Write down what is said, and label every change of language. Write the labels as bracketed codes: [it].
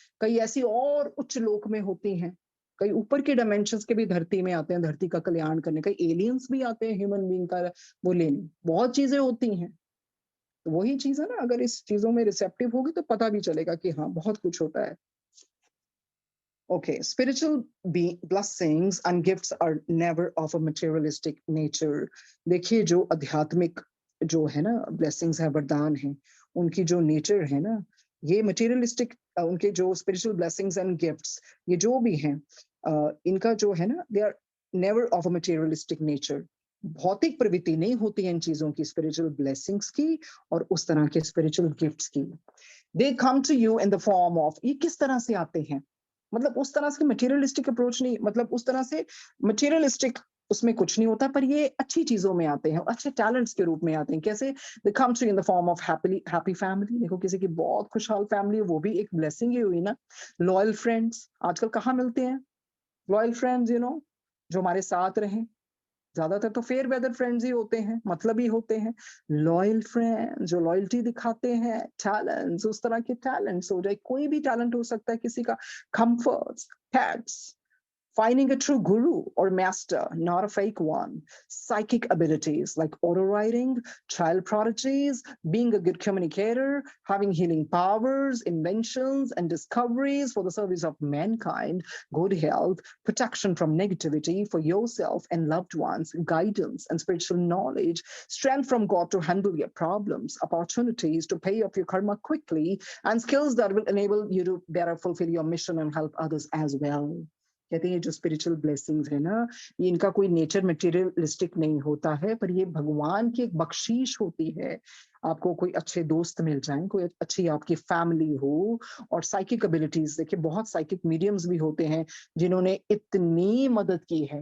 [hi] कई ऐसी और उच्च लोक में होती हैं, कई ऊपर के डायमेंशंस के भी धरती में आते हैं, धरती का कल्याण करने। कई एलियंस भी आते हैं ह्यूमन बीइंग का वो लेने। बहुत चीजें होती हैं। तो वही चीज है ना, अगर इस चीजों में रिसेप्टिव होगी तो पता भी चलेगा कि हाँ, बहुत कुछ होता है। [en] Okay, spiritual blessings and gifts are never of a materialistic nature. [hi] देखिए जो आध्यात्मिक जो है ना ब्लेसिंग्स है, वरदान है, उनकी जो नेचर है ना, ये मटेरियलिस्टिक, उनके जो [en] spiritual blessings and gifts, [hi] ये जो भी हैं, इनका जो है ना, [en] They are never of a materialistic nature. [hi] भौतिक प्रवृत्ति नहीं होती है इन चीजों की, स्पिरिचुअल ब्लेसिंग्स की और उस तरह के स्पिरिचुअल गिफ्ट्स की। [en] they come to you in the form of, [hi] ये किस तरह से आते हैं, मतलब उस तरह से मटेरियलिस्टिक अप्रोच नहीं, मतलब उस तरह से मटेरियलिस्टिक उसमें कुछ नहीं होता, पर ये अच्छी चीजों में आते हैं, अच्छे टैलेंट्स के रूप में आते हैं। कैसे? [en] They come to in the form of happy family. [hi] देखो किसी की बहुत खुशहाल फैमिली है, वो भी एक ब्लेसिंग ही हुई ना। लॉयल फ्रेंड्स आजकल कहाँ मिलते हैं? लॉयल फ्रेंड्स, जो हमारे साथ रहें। ज्यादातर तो फेयर वेदर फ्रेंड्स ही होते हैं, मतलब ही होते हैं। लॉयल फ्रेंड जो लॉयल्टी दिखाते हैं, टैलेंट्स, उस तरह के टैलेंट्स हो जाए, कोई भी टैलेंट हो सकता है किसी का। Comforts, pets, [en] Finding a true guru or master, not a fake one. Psychic abilities like auto writing, child prodigies, being a good communicator, having healing powers, inventions, and discoveries for the service of mankind, good health, protection from negativity for yourself and loved ones, guidance and spiritual knowledge, strength from God to handle your problems, opportunities to pay off your karma quickly, and skills that will enable you to better fulfill your mission and help others as well. [hi] कहते हैं ये जो spiritual blessings है ना, ये इनका कोई nature materialistic नहीं होता है, पर ये भगवान की एक बख्शीश होती है। आपको कोई अच्छे दोस्त मिल जाएं, कोई अच्छी आपकी फैमिली हो, और साइकिक एबिलिटीज देखिए, बहुत साइकिक मीडियम्स भी होते हैं जिन्होंने इतनी मदद की है।